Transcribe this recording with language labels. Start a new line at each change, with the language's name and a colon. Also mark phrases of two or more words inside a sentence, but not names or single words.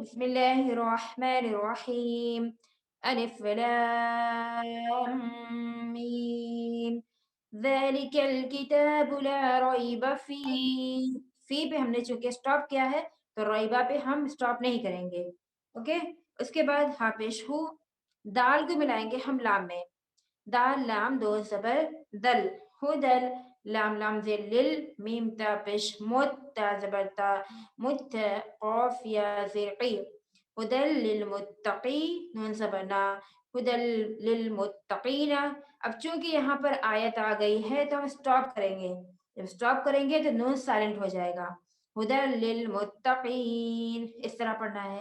Arabic: بسم اللہ الرحمن الرحیم الف لام میم ذالک الکتاب لا ریب فی
Urdu: پہ ہم نے چونکہ سٹاپ کیا ہے تو ریبہ پہ ہم سٹاپ نہیں کریں گے. اوکے. اس کے بعد ہا پیش ہو دال کو ملائیں گے ہم لام میں. دال لام 2 زبر دل ہدل لام لام زیر لل میم تا پیش مت تا زبر تا مت قاف یا زیر قی ہدل للمتقی نون زبر نا ہدل للمتقین. اب چونکہ یہاں پر آیت آ گئی ہے تو ہم سٹاپ کریں گے. جب سٹاپ کریں گے تو نون سائلنٹ ہو جائے گا.
Arabic: ہدل للمتقین
Urdu: اس طرح پڑھنا ہے.